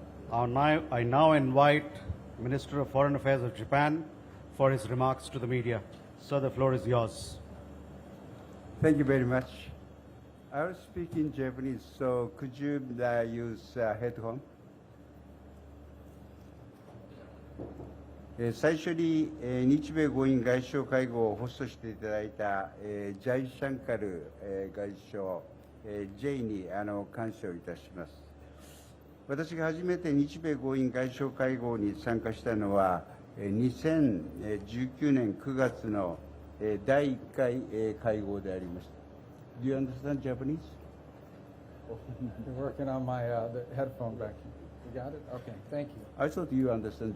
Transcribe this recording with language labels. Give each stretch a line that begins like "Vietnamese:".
English: I now invite Minister of Foreign Affairs of Japan for his remarks to the media. Sir, the floor is yours. Thank you very much. I will speak in Japanese, so could you use headphone?
Japanese: 最初に、日米豪印外相会合をホストしていただいた、ジャイシャンカル、外相、J に感謝をいたします。私が初めて日米豪印外相会合に参加したのは、2019年9月の、第1回、会合でありました。
English: Do you understand Japanese? You're working on my the headphone back here. You got it? Okay, thank you. I thought you understand